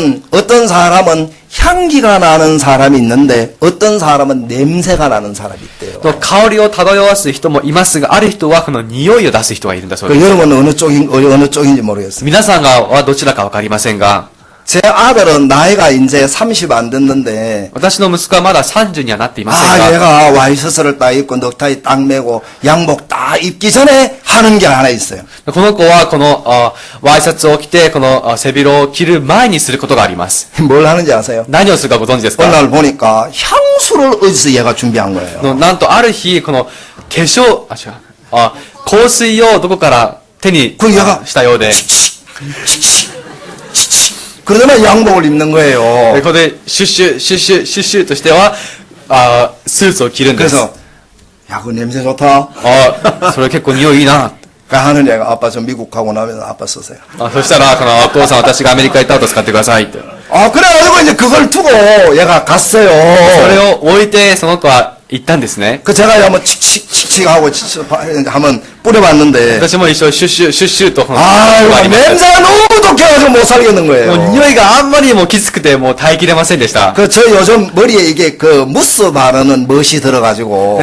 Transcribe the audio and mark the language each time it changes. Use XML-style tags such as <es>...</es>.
<ko>어떤 사람은 향기가 나는 사람이 있는데 어떤 사람은 냄새가 나는 사람이 있대요.</ko> <ja>と香りを漂わす人もいますが、ある人はこの匂いを出す人がいるんだそうで 그 す。</ja> <ko>여러분은 어느 쪽인지 모르겠어요.</ko> <ja>皆さんはどちらかわかりませんが、</ja> <ko>제 아들은 나이가 이제 30 안 됐는데</ko> <ja>私の息子はまだ30にはなっていません 아 が、</ja> <ko>얘가 와이셔츠를 딱 입고 넥타이 딱 매고 양복 딱 입기 전에 하는 게 하나 있어요.</ko> <ja>この子はこのワイシャツを着てこの背広を着る前にすることがあります。</ja> <ko>뭘 하는지 아세요?</ko> <ja>何をするかご存知ですか？</ja> <ko>어느 날 보니까 향수를 어디서 얘가 준비한 거예요.</ko> <ja>なんとある日この化粧香水をどこから手に</ja> <ko>그 얘가</ko> <ja>したようで、</ja> <ko>그러더니 양복을 입는 거예요.</ko> <ja>ここでシュッシュシュッシュシュッシュとしてはスーツを着るんです。</ja> <ko>그래서 야, 그 냄새 좋다.</ko> <ja>それ結構匂いいいな。</ja> <ko>그 하는 애가 아빠 저 미국 가고 나면 아빠 쓰세요.</ko> <ja>そしたらこのお父さん私がアメリカ行った後使ってくださいって。</ja> <ko>아, 그래가지고 이제 그걸 두고 얘가 갔어요.</ko> <ja>それを置いてその子は行ったんですね。</ja> <ko>그 제가 한번 칙칙 하고 한번 뿌려봤는데</ko> <ja>私も一緒にシュッシュシュッシュとこの 아, ありました</ja> <ko>냄새가 너무 독해가지고 못 살겠는</ko> <ja>もう</ja> <ko>거예요.</ko> <ja>匂いがあんまりにもきつくてもう耐えきれませんでした。</ja> <ko>그 저 요즘 머리에 이게 그 무스 바르는 멋이 들어가지고</ko>